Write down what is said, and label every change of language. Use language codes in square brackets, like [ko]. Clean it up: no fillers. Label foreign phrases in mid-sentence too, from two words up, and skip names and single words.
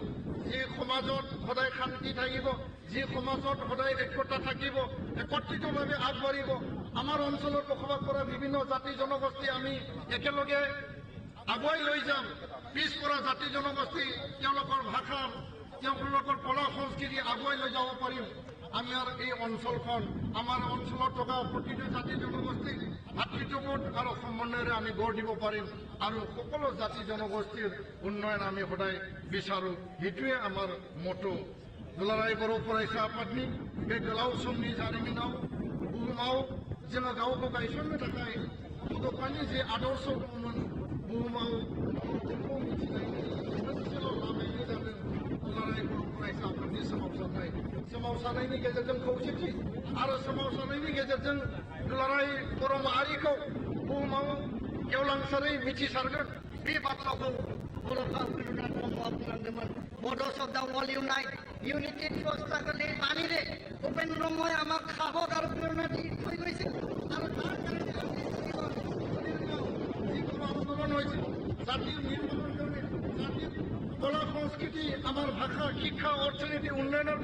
[as] যে সমাজত সদায় শান্তি থাকিব যে সমাজত সদায় একতা থাকিব একত্ৰিতভাৱে আগবাঢ়িব আমাৰ অঞ্চলত বসবাস কৰা বিভিন্ন জাতি জনগোষ্ঠী আমি একেলগে আগুৱাই লৈ যাম পিছপৰা জাতি জনগোষ্ঠী তেওঁলোকৰ ভাষা তেওঁলোকৰ কলা সংস্কৃতি আগুৱাই লৈ যাব পাৰিম আমি আৰু এই অঞ্চলখন আমাৰ অঞ্চলত থকা প্ৰতিটো জাতি জনগোষ্ঠী ভাতৃত্ববোধ আৰু সমন্বয়েৰে আমি গঢ় দিব পাৰিম আৰু সকলো জাতি জনগোষ্ঠীৰ উন্নয়ন আমি সদায় বিচাৰোঁ সেইটোৱে আমাৰ মটো [brx] दुलाराय बर' फरायसा आफादनि बे गोलाव समनि जारिमिनाव बुहुमाव जोङो गावखौ गायसननो थाखाय बड'फानि जे आदर्श दंमोन बुहुमाव जोंखौ मिथिनायनि मोनसेल' लामायानो जादों दुलाराय बर' फरायसा आफादनि सोमावसारनायनि गेजेरजों खौसेथि आरो सोमावसारनायनि गेजेरजों दुलाराय बर' माहारिखौ बुहुमाव गेवलांसारै मिथिसारगोन बे बाथ्राखौ बड'फा उपेन्द्रनाथ ब्रह्मआ बुंलांदोंमोन बड' शब्द [en] all unite unity struggle [as] এই বাণীৰে উপেন্দ্ৰ ব্ৰহ্মই আমাক সাহস আৰু প্ৰেৰণা দি থৈ গৈছিল আৰু তাৰ কাৰণে যিকোনো আন্দোলন হৈছিল জাতিৰ নিৰ্মাণৰ কাৰণে জাতিৰ কলা সংস্কৃতি আমাৰ ভাষা শিক্ষা অৰ্থনীতি উন্নয়নৰ